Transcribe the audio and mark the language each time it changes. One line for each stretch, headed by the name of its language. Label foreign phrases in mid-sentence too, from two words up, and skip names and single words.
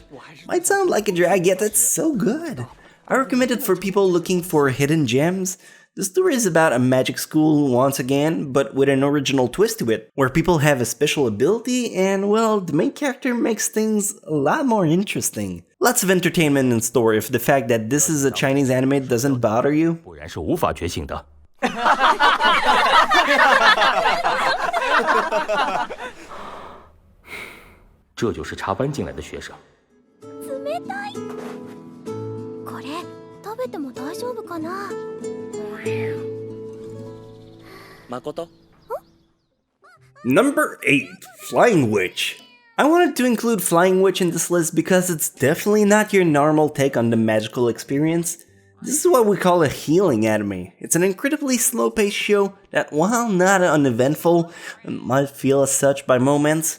English: Might sound like a drag, yet it's so good. I recommend it for people looking for hidden gems. The story is about a magic school once again, but with an original twist to it, where people have a special ability and, well, the main character makes things a lot more interesting. Lots of entertainment in store if the fact that this is a Chinese anime doesn't bother you.
Chinese: 果然是无法觉醒的。这就是插班进来的学生。
Japanese: 冷たい。これ食べても大丈夫かな？ Makoto?
English: Number 8, Flying Witch. I wanted to include Flying Witch in this list because it's definitely not your normal take on the magical experience. This is what we call a healing anime. It's an incredibly slow-paced show that, while not uneventful, might feel as such by moments.